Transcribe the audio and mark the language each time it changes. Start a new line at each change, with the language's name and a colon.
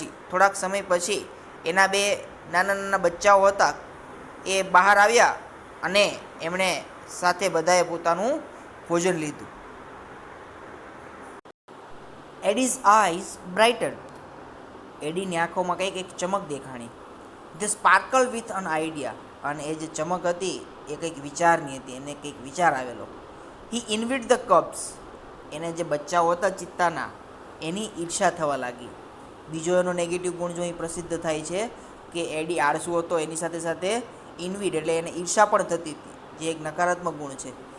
Gujarati: થોડાક સમય પછી એના બે નાના નાના બચ્ચાઓ હતા એ બહાર આવ્યા અને એમણે સાથે બધાએ પોતાનું ભોજન લીધું.
English: Eddie's eyes brightened.
Gujarati: એડીની આંખોમાં કંઈક એક ચમક દેખાણી.
English: They sparkled with an idea.
Gujarati: અને એ જે ચમક હતી એ કંઈક વિચારની હતી, એને કંઈક વિચાર આવેલો.
English: He envied the cubs.
Gujarati: એને જે બચ્ચાઓ હતા ચિત્તાના એની ઈર્ષા થવા લાગી. બીજો એનો નેગેટિવ ગુણ જો અહીં પ્રસિદ્ધ થાય છે કે એડી આળસુ હતો, એની સાથે સાથે ઇન્વિડ એટલે એને ઈર્ષા પણ થતી હતી, જે એક નકારાત્મક ગુણ છે.